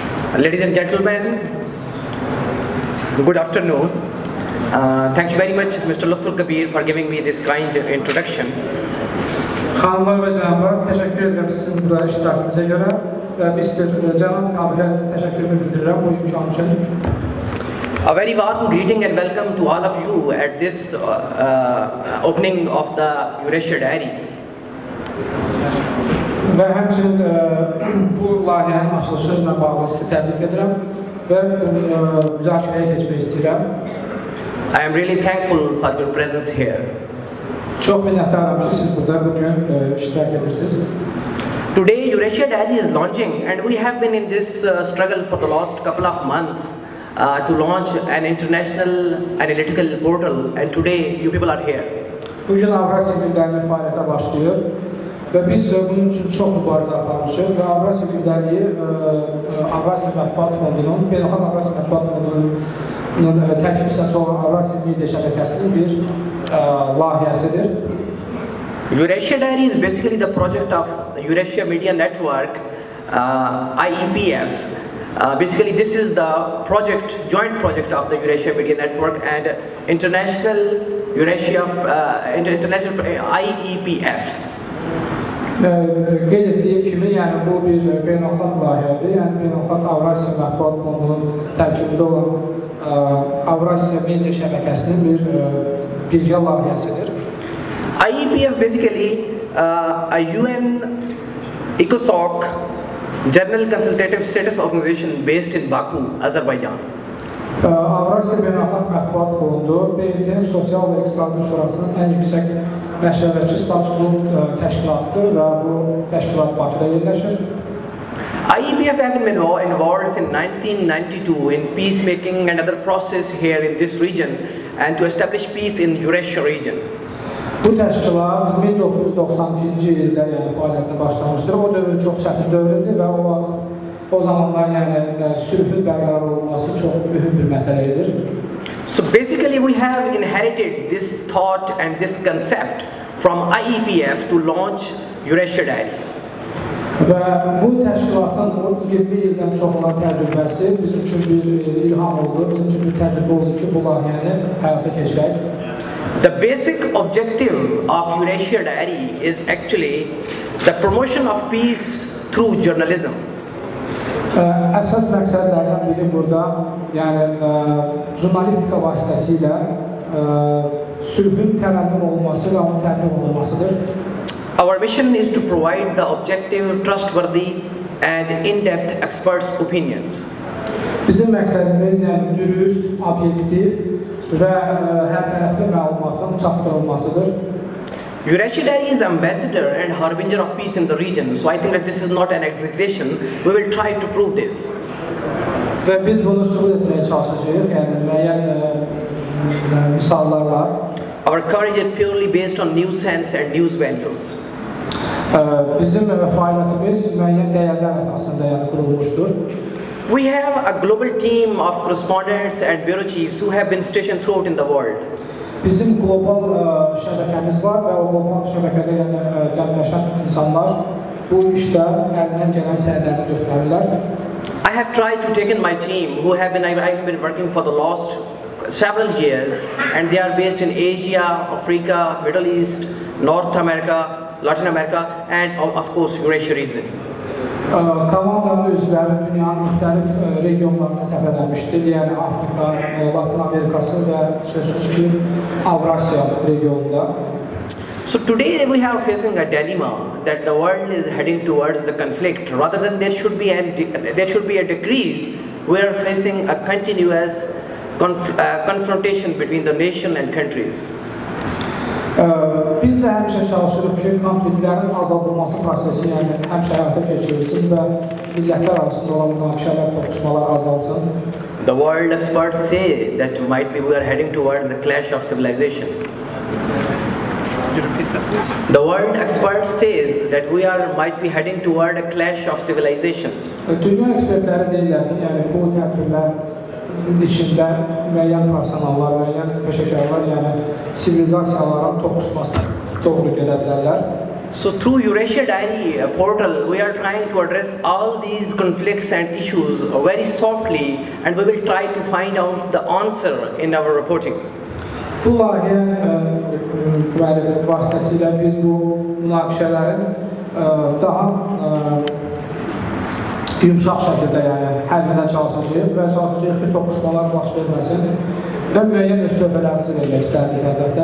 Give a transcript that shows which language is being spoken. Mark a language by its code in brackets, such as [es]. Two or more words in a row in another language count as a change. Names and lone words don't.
[en] Ladies and gentlemen, good afternoon. Thank you very much, Mr. Lutful Kabir, for giving me this kind introduction. [az] Xanımlar ve canlar, teşekkür ederim sizin burada iştirakınıza göre ve Mr. Canan Kabil'e teşekkürümü bildirirəm bu imkan için. [en] A very warm greeting and welcome to all of you at this opening of the Eurasia Diary. [az] Və həmçinin bu layihənin açılışı ilə bağlı sizi təbrik edirəm və müzakirəyə keçmək istəyirəm. [en] I am really thankful for your presence here. [az] Çox minnətdaram ki, siz burada bugün iştirak edirsiniz. [en] Today, Eurasia Diary is launching, and we have been in this struggle for the last couple of months to launch an international analytical portal, and today you people are here. [az] Bugün Avrasiya Gündəliyi fəaliyyətə başlayır və biz bunun üçün çox mübarizə aparmışıq və Avrasiya Gündəliyi Avrasiya Mətbuat Fondunun, Beynəlxalq Avrasiya Mətbuat Fondunun tərkibçisi olan Avrasiya Media şəbəkəsinin bir layihəsidir. [en] Eurasia Diary is basically the project of Eurasia Media Network, IEPF. Basically, this is the joint project of the Eurasia Media Network and International IEPF. [az] Qeyd etdiyim kimi, yəni bu bir beynəlxalq layihədir, yəni Beynəlxalq Avrasiya Mətbuat Fondunun tərkibində olan Avrasiya Media şəbəkəsinin bir birgə layihəsidir. [en] IEPF basically a UN ECOSOC General Consultative Status Organization based in Baku, Azerbaijan. [az] Avrasiya Beynəlxalq Mətbuat Fondu BMT-nin Sosial və İqtisadi Şurasının ən yüksək məşəvətçi statuslu təşkilatıdır və bu təşkilat Bakıda yerləşir. [en] IEPF has been involved in 1992 in peacemaking and other process here in this region and to establish peace in Eurasia region. [az] Bu təşkilat 1992-ci ildə fəaliyyətə başlamışdır. O dövr çox çətin dövrdür və o zamanlar sülhün bərqərar olması çox mühüm bir məsələdir. [en] So basically we have inherited this thought and this concept from IEPF to launch Eurasia Diary. [az] Və bu təşkilatın 20 ildən çox olan təcrübəsi bizim üçün bir ilham oldu, bizim üçün bir təcrübə oldu ki, bu layihəni həyata keçirək. [en] The basic objective of Eurasia Diary is actually the promotion of peace through journalism. [az] Əsas məqsədlərdən biri burada, jurnalistika vasitəsilə sülhün tərənnüm olunması və onun təmin olunmasıdır. [en] Our mission is to provide the objective, trustworthy and in-depth experts' opinions. [az] Bizim məqsədimiz dürüst, obyektiv və hərtərəfli məlumatın çatdırılmasıdır. [en] Eurasia Diary is ambassador and harbinger of peace in the region, so I think that this is not an exaggeration. We will try to prove this. [az] Və biz bunu sübut etməyə çalışacağıq, müəyyən misallarla. [en] Our courage is purely based on news sense and news values. [az] Bizim fəaliyyətimiz müəyyən dəyərlər əsasında qurulmuşdur. [en] We have a global team of correspondents and bureau chiefs who have been stationed throughout in the world. [az] Bizim qlobal şəbəkəmiz var və o qlobal şəbəkədə cəmləşən insanlar bu işdə əlindən gələn səylərini göstərirlər. [en] I have tried to take in my team who have been working for the last several years, and they are based in Asia, Africa, Middle East, North America, Latin America, and of course Eurasia region. [az] Komandanın üzvləri dünyanın müxtəlif regionlarına səfərlənmişdir, yəni Afrika, Latin Amerikası və sözsüz ki, Avrasiya regionunda. [en] So today we are facing a dilemma that the world is heading towards the conflict. Rather than there should be a decrease, we are facing a continuous confrontation between the nation and countries. [az] Biz də həmişə çalışırıq ki, konfliktlərin azaldılması prosesi, həmişə həyata keçirilsin və millətlər arasında olan münaqişələr, toqquşmalar azalsın. [en] The world experts say that might be we are heading towards a clash of civilizations. The world experts says that we might be heading toward a clash of civilizations. [az] Dünya ekspertləri deyirlər ki, bu tədbirlər içində müəyyən professionallar, müəyyən peşəkarlar, sivilizasiyaların toqquşmasına doğru gedə bilərlər. [en] So through Eurasia Diary portal, we are trying to address all these conflicts and issues very softly, and we will try to find out the answer in our reporting. [az] Bu layihə vasitəsilə biz bu münaqişələrin daha yumuşaq şəkildə həll edən çalışacağıq və çalışacağıq ki, toqquşmalar baş verməsin və müəyyən öz tövbələrimizi vermək istərdik əlbəttə.